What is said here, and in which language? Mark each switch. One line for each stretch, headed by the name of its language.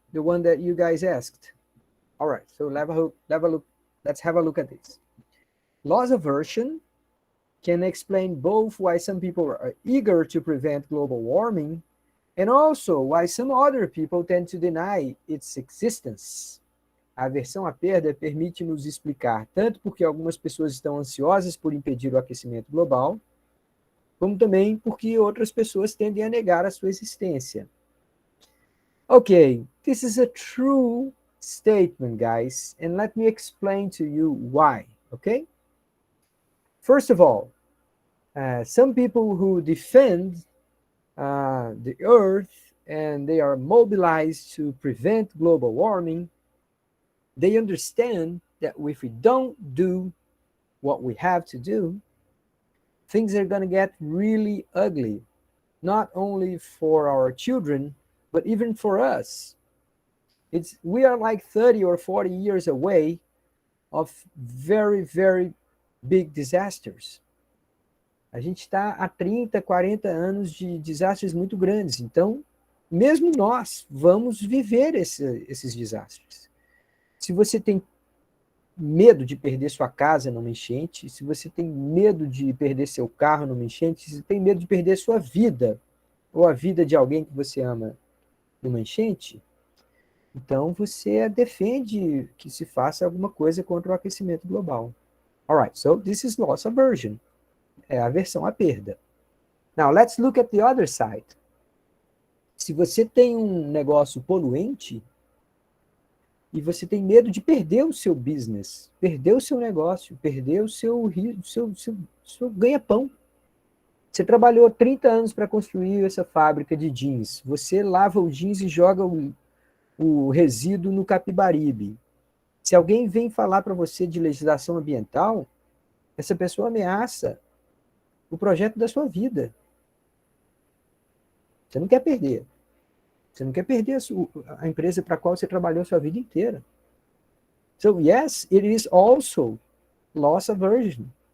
English: The one that you guys asked. All right, so let's have a look at this. Loss aversion can explain both why some people are eager to prevent global warming and also why some other people tend to deny its existence.
Portuguese: A aversão à perda permite nos explicar tanto porque algumas pessoas estão ansiosas por impedir o aquecimento global, como também porque outras pessoas tendem a negar a sua existência.
English: Okay, this is a true statement, guys, and let me explain to you why, okay? First of all, some people who defend the earth and they are mobilized to prevent global warming, they understand that if we don't do what we have to do, things are going to get really ugly, not only for our children, but even for us. We are like 30 or 40 years away of very, very big disasters.
Portuguese: A gente está há 30, 40 anos de desastres muito grandes. Então, mesmo nós vamos viver esses desastres. Se você tem medo de perder sua casa numa enchente, se você tem medo de perder seu carro numa enchente, se você tem medo de perder sua vida, ou a vida de alguém que você ama numa enchente, então você defende que se faça alguma coisa contra o aquecimento global.
English: Alright, so this is loss aversion.
Portuguese: É a aversão à perda.
English: Now, let's look at the other side.
Portuguese: Se você tem um negócio poluente, e você tem medo de perder o seu business, perder o seu negócio, perder o seu ganha-pão. Você trabalhou 30 anos para construir essa fábrica de jeans. Você lava o jeans e joga o resíduo no Capibaribe. Se alguém vem falar para você de legislação ambiental, essa pessoa ameaça o projeto da sua vida. Você não quer perder. Você não quer perder a empresa para a qual você trabalhou a sua vida inteira.
English: So, yes, it is also loss aversion.